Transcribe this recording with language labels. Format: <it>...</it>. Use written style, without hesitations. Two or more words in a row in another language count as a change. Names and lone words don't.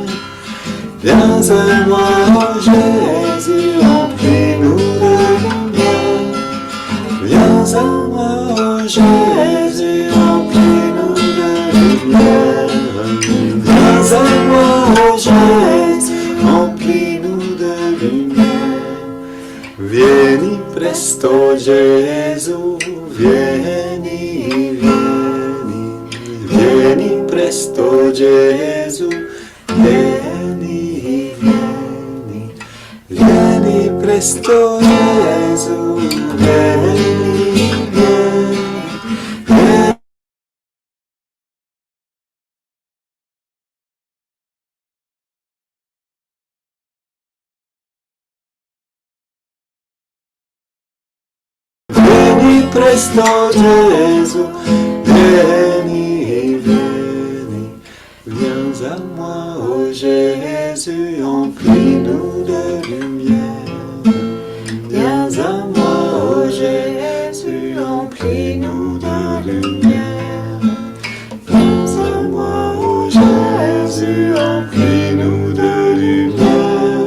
<fr>Viens à moi, ô Jésus, emplis-nous de lumière. Viens à moi, ô Jésus, emplis-nous de lumière. Viens à moi, ô Jésus, emplis-nous de lumière.</fr> <it>Vieni presto, Gesù, vieni, vieni, vieni presto, Gesù, vieni, vieni, vieni presto, Gesù, vieni, vieni, vieni. Vieni presto, Gesù, vieni, vieni,</it> <fr>viens à moi, ô Jésus, emplis-nous de lumière. Viens à moi, ô Jésus, emplis-nous de lumière. Viens à moi, ô Jésus, emplis-nous de lumière.</fr>